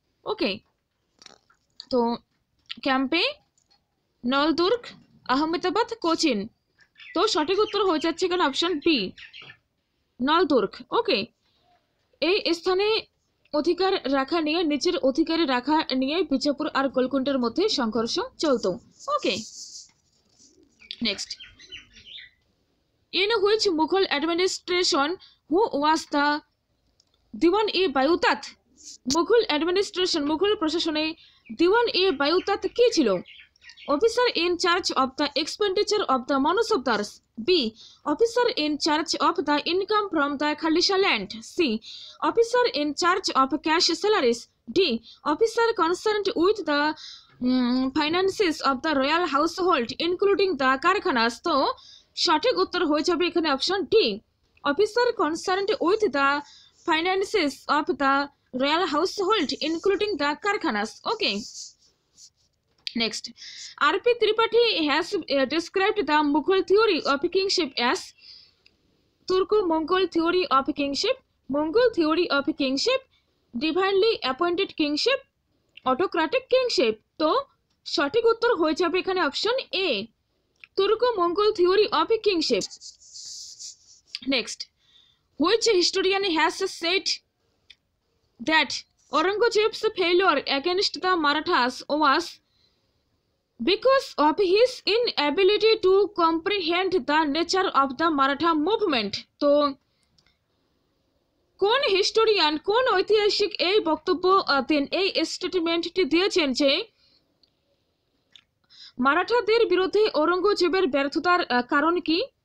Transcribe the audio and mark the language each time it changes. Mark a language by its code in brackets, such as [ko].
[bn] ওকে, তো ক্যাম্পে, নলদুর্গ, আহমেদাবাদ, কোচিন। তো সঠিক উত্তর হয়ে যাচ্ছে এখানে অপশন বি নলদুর্গ। ওকে, এই স্থানে অধিকার রাখা নিয়ে, নিজের অধিকারে রাখা নিয়ে বিজাপুর আর গোলকুন্ডার মধ্যে সংঘর্ষ চলতো। [en] Okay, next, in which Mughal administration who was the Diwan-e-Bayutat? [bn] Mughal administration, Mughal প্রশাসনে দিওয়ান-e-Bayutat কি ছিল? [en] Officer in charge of the expenditure of the mansabdars, B officer in charge of the income from the khalisa land, C officer in charge of cash salaries, D officer concerned with the finances of the royal household including the karkhanas. [bn] তো সঠিক উত্তর হয়ে যাবে এখানে option D [en] Officer concerned with the finances of the royal household including the karkhanas. Okay, next, R.P. Tripathi has described the Mughal theory of kingship as Turko-Mongol theory of kingship. Mongol theory of kingship, divinely appointed kingship, autocratic kingship. [bn] তো সঠিক উত্তর হয়ে যাবে এখানে option A, Turk Mangal theory of kingship. [en] Next, which historian has said that Aurangzeb's failure against the Marathas was because of his inability to comprehend the nature of the Maratha movement। [bn] তো কোন historian, কোন ঐতিহাসিক এই বক্তব্য দেন, এই স্টেটমেন্টটি দিয়েছেন যে মারাঠাদের বিরুদ্ধে ঔরঙ্গজেবের ব্যর্থতার কারণ কি?